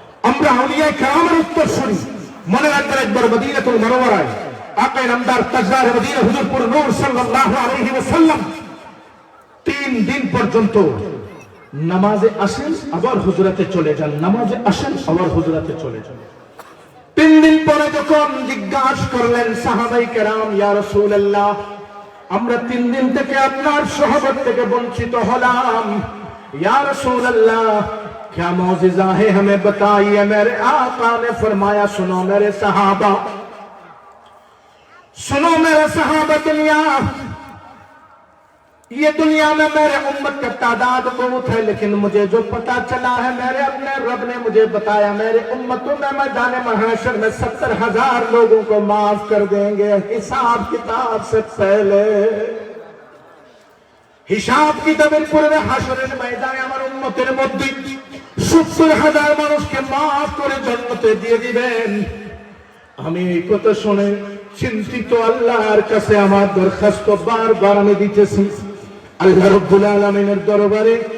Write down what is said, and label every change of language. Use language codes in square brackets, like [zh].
[bn] আমরা আউলিয়ায়ে কেরামের উত্তরসূরি। মনে রাখবেন, একবার মদিনাতুল মুনাওয়ারায় আকায়ে নামদার তাজদার মদিনা হুজুরপুর নূর সাল্লাল্লাহু আলাইহি ওয়াসাল্লাম 3 দিন পর্যন্ত নামাজে আসেন আবার হুজরাতে চলে যান, নামাজে আসেন আবার হুজরাতে চলে যান। 3 দিন পরে যখন জিজ্ঞাসা করলেন সাহাবায়ে কেরাম, ইয়া রাসূলুল্লাহ, আমরা 3 দিন থেকে আপনার সোহবত থেকে বঞ্চিত হলাম, ইয়া রাসূলুল্লাহ [hi] क्या मौजिज़ा है हमें बताइए। मेरे आका ने फरमाया, सुनो मेरे सहाबा, सुनो मेरे सहाबा, ये दुनिया में मेरे उम्मत का तादाद बहुत है, लेकिन मुझे जो पता चला है, मेरे अपने रब ने मुझे बताया, मेरे उम्मतों में मैदान महशर में 70,000 लोगों को माफ कर देंगे हिसाब किताब से पहले। [bn] हिसाब किताबेर पूर्वे हाशरेर मैदाने আমার উম্মতের মধ্যে 70,000 মানুষকে মাফ করে জান্নাতে দিয়ে দিবেন। আমি এই কথা শুনে চিন্তিত, আল্লাহর কাছে আমার দরখাস্ত বারবার আমি দিতেছি। আল্লাহ রাব্বুল আলামিনের দরবারে